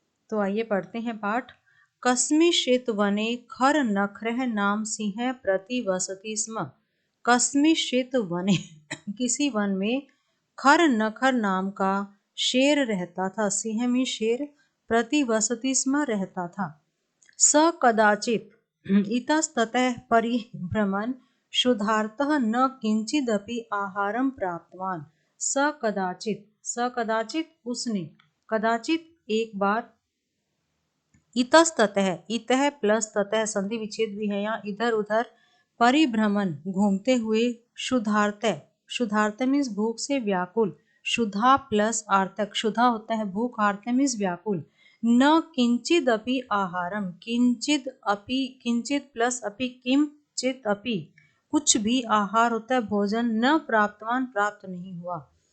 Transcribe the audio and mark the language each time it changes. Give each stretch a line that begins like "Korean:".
Hindi: तो आइए पढ़ते हैं पाठ।
Sanskrit: कस्मिंश्चित् वने खर नखरः नाम सिंह प्रति वसति स्म। कस्मिंश्चित् वने
Hindi: किसी वन में खर नखर नाम का शेर रहता था। सिंह में शेर,
Sanskrit: प्रति वसति स्म
Hindi: रहता था।
Sanskrit: स कदाचित् इतस्ततः परिभ्रमन् क्षुधार्तः न किंचिदपि आहारं प्राप्तवान्।
Hindi: स कदाचित् उसने, कदाचित एक बार, इतस्ततः, इतः प्लस ततः संधि विच्छेद भी है यहाँ, इधर उधर, परिभ्रमण घूमते हुए, क्षुधार्त मीन्स भूख से व्याकुल, क्षुधा प्लस आर्तक, क्षुधा होता है भूख, आर्त मीन्स व्याकुल, न किंचिद अपि आहारम, किंचिद अपि, किंचित प्लस अपि, किंचित अपि, कुछ भी, आहार होता है भोजन, न प्राप्तवान प्राप्त नहीं हुआ।